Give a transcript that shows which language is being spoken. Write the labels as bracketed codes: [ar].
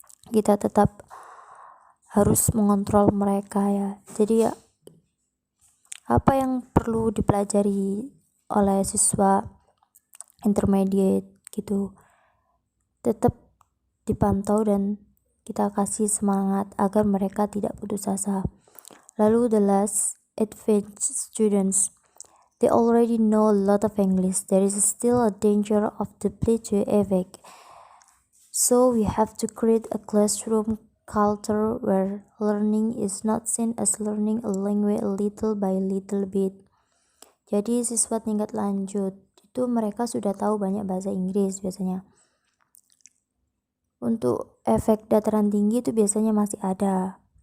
[id] Kita tetap harus mengontrol mereka ya. Jadi ya, apa yang perlu dipelajari oleh siswa intermediate gitu. Tetap dipantau dan kita kasih semangat agar mereka tidak putus asa. Lalu [en] the last, advanced students. They already know a lot of English. There is still a danger of the plateau effect. So we have to create a classroom culture where learning is not seen as learning a language little by little bit. [id] Jadi siswa tingkat lanjut itu mereka sudah tahu banyak bahasa Inggris biasanya. Untuk efek dataran tinggi itu biasanya masih ada.